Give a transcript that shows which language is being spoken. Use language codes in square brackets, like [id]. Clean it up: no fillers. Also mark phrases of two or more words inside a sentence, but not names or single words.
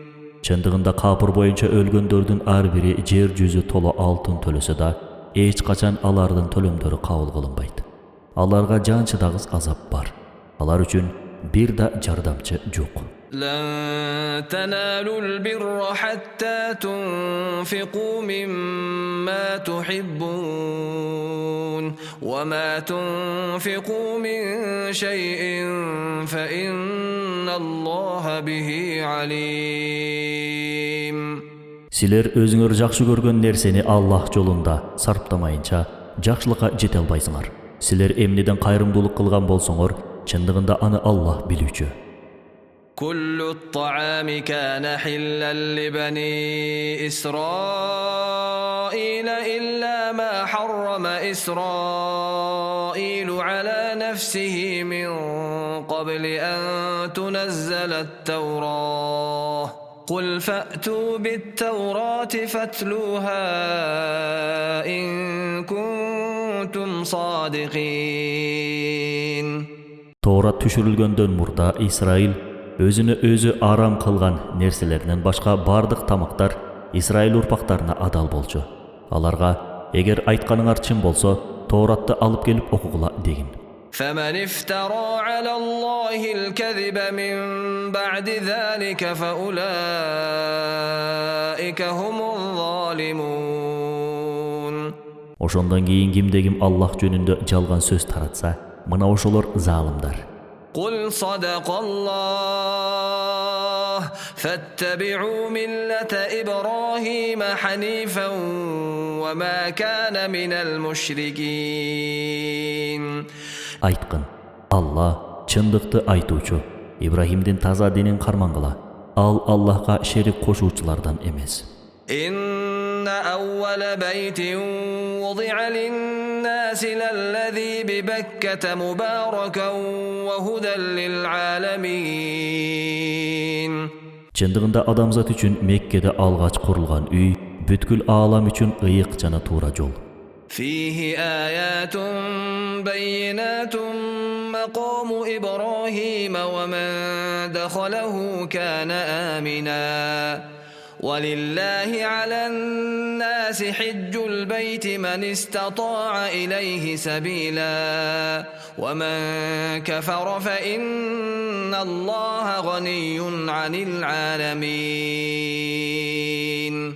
[ky] Чындыгында капыр боюнча өлгөндөрдүн ар бири жер жүзү толо алтын төлөсө да эч качан алардын төлөмдөрү кабыл кылынбайт. Аларга жан чыдагыс азап бар. Алар үчүн бир да жардамчы жок. [ar] لن تنالوا البر حتى تنفقوا مما تحبون وما تنفقوا من شيء فإن الله به عليم. [ky] Силер өзүңөр жакшы көргөн нерсени Аллах жолунда сарптамайынча жакшылыкка жете албайсыңар. Силер эмнеден кайрымдуулук кылган болсоңор, чындыгында аны Аллах билүүчү. [ar] كل الطعام كان حلا لبني إسرائيل إلا ما حرم إسرائيل على نفسه من قبل أن تنزل التوراة قل فأتوا بالتوراة فاتلوها إن كنتم صادقين. [ky] Тоорат түшүрүлгөндөн мурда Исраил өзүнө өзү арам кылган нерселеринен башка бардык тамактар Исраил урпактарына адал болчу. Аларга эгер айтканыңар чын болсо, Тооратты алып келип окугула дегин. [ar] فمن افترى على الله الكذب من بعد ذلك فأولئك هم الظالمون. [ky] Ошондон кийин кимде-ким Аллах жөнүндө жалган сөз таратса, мына ошолор залымдар. [ar] قل صدق الله فاتبعوا ملة إبراهيم حنيفا وما كان من المشركين. [ky] Айткын, Алла чындыкты айтуучу, Ибрахимдин таза динин кармангыла. Ал Аллахка шерик кошуучулардан эмес. [ar] إن أول بيت وضع للناس للذي ببكة مباركا وهدى للعالمين. [ky] Чындыгында адамзат үчүн Меккеде алгач курулган үй бүткүл аалам үчүн ыйык жана туура жол. [ar] فيه آيات بينات مقام إبراهيم ومن دخله كان آمنا ولله على الناس حج البيت من استطاع إليه سبيلا ومن كفر فإن الله غني عن العالمين.